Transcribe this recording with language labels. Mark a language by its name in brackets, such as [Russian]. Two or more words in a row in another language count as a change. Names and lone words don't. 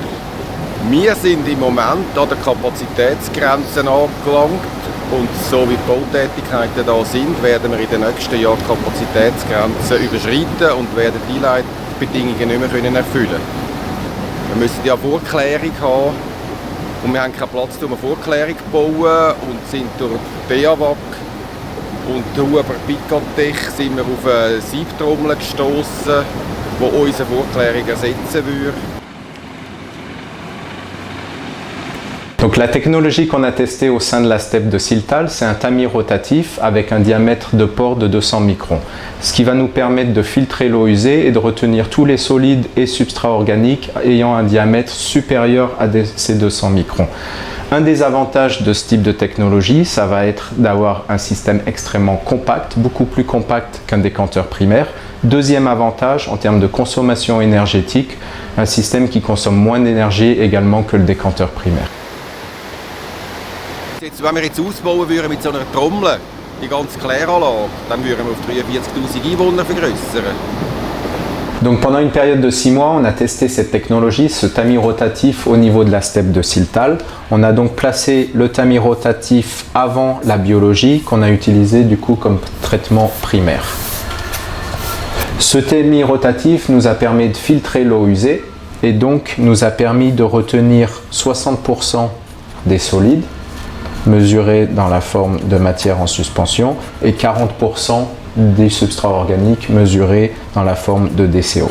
[German] Wir sind im Moment an der Kapazitätsgrenze angelangt und so wie die Bautätigkeiten da sind, werden wir in den nächsten Jahren die Kapazitätsgrenze überschreiten und werden die Leitbedingungen nicht mehr erfüllen können. Wir müssen ja Vorklärung haben und wir haben keinen Platz, um eine Vorklärung zu bauen und sind durch BAWAG und Huber Picatech sind wir auf eine Siebtrommel gestoßen, die unsere Vorklärung ersetzen würde. [French] Donc la technologie qu'on a testée au sein de la steppe de Siltal, c'est un tamis rotatif avec un diamètre de pore de 200 microns, ce qui va nous permettre de filtrer l'eau usée et de retenir tous les solides et substrats organiques ayant un diamètre supérieur à ces 200 microns. Un des avantages de ce type de technologie, ça va être d'avoir un système extrêmement compact, beaucoup plus compact qu'un décanteur primaire. Deuxième avantage, en termes de consommation énergétique, un système qui consomme moins d'énergie également que le décanteur primaire. [German] Wenn wir jetzt ausbauen würden mit so einer Trommel, die ganze Kläranlage, dann würden wir auf 43'000 Einwohner vergrößern. [French] Donc pendant une période de 6 mois, on a testé cette technologie, ce tamis rotatif au niveau de la steppe de Siltal. On a donc placé le tamis rotatif avant la biologie qu'on a utilisé du coup comme traitement primaire. Ce tamis rotatif nous a permis de filtrer l'eau usée et donc nous a permis de retenir 60% des solides mesurés dans la forme de matière en suspension et 40% des substrats organiques mesurés dans la forme de DCO.